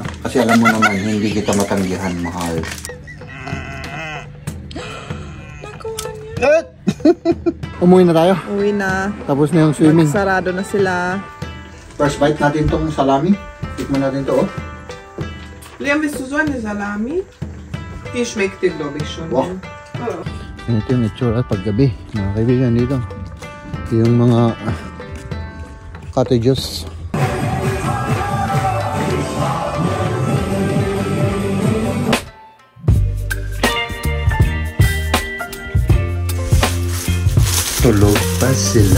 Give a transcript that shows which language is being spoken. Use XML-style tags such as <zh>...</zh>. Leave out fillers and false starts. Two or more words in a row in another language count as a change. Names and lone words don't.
<tl>Kasi alam mo naman, hindi kita matanggihan, mahal. Umuwi na tayo. Uwi na. Tapos na yung swimming. Sarado na sila.</tl> <en>First bite</en> <tl>natin tong salami. Tikman natin to, oh.</tl> <de>Liam, willst du so eine Salami? Die schmeckt dir, glaube ich, schon.</de> <tl>Wow. Oh. Ito yung itsura paggabi, mga kaibigan dito. Yung mga cottages. Tulog pa sila.</tl>